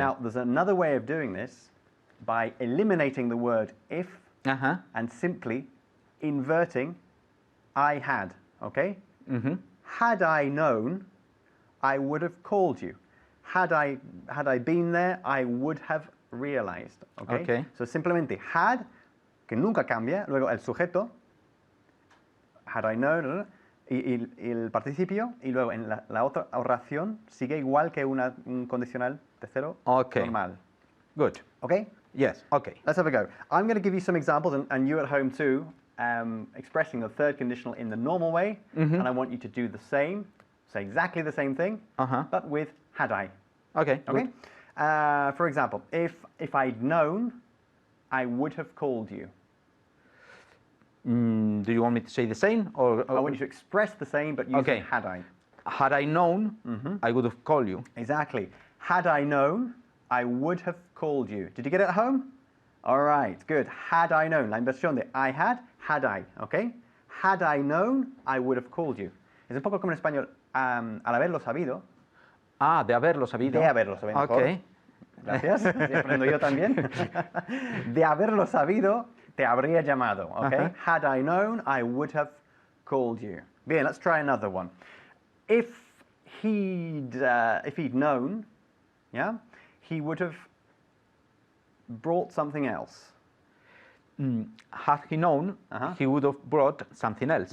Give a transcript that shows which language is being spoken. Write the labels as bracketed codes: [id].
[en] Now, there's another way of doing this by eliminating the word if and simply inverting I had. Okay? Had I known, I would have called you. Had I been there, I would have realized. Okay? Okay. [es] So simplemente had, que nunca cambia, luego el sujeto, [en] had I known, [es] y el participio, y luego en la otra oración sigue igual que un condicional tercero normal. [en] Good. Okay? Yes, okay. Let's have a go. I'm going to give you some examples, and you at home too, expressing the third conditional in the normal way, and I want you to do the same, say exactly the same thing, but with had I. Okay. Okay? For example, if I'd known, I would have called you. Do you want me to say the same? Or I want you to express the same, but using had I. Had I known, I would have called you. Exactly. Had I known, I would have called you. Did you get it at home? All right, good. Had I known. [es] La inversión de [en] I had I, okay? Had I known, I would have called you. [es] Es un poco como en español, al haberlo sabido. Ah, de haberlo sabido. De haberlo sabido. [en] Okay. [es] Gracias. Así aprendo yo también. De haberlo sabido, te habría llamado, okay? [en] Had I known, I would have called you. [es] Bien, [en] let's try another one. If he'd known, yeah, he would have brought something else. Had he known, he would have brought something else.